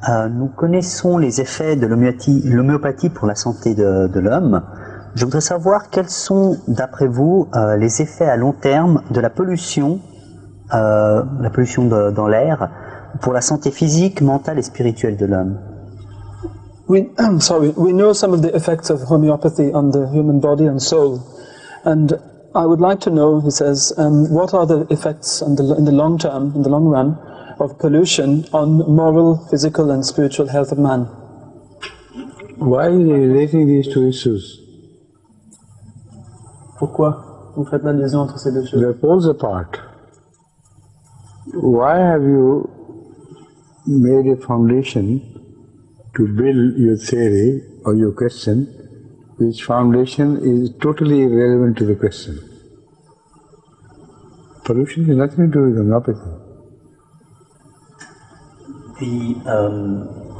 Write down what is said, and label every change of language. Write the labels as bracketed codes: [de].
[fr] Nous connaissons les effets de l'homéopathie pour la santé de l'homme. Je voudrais savoir quels sont, d'après vous, les effets à long terme de la pollution dans l'air pour la santé physique, mentale et spirituelle de l'homme. [en] We know some of the effects of homeopathy on the human body and soul. And I would like to know, he says, what are the effects in the long term, in the long run, of pollution on moral, physical and spiritual health of man? Why are you relating these two issues? [fr] Pourquoi vous faites la liaison entre ces deux choses? [en] They're poles apart. Why have you made a foundation to build your theory or your question, which foundation is totally irrelevant to the question? Pollution has nothing to do with homeopathy.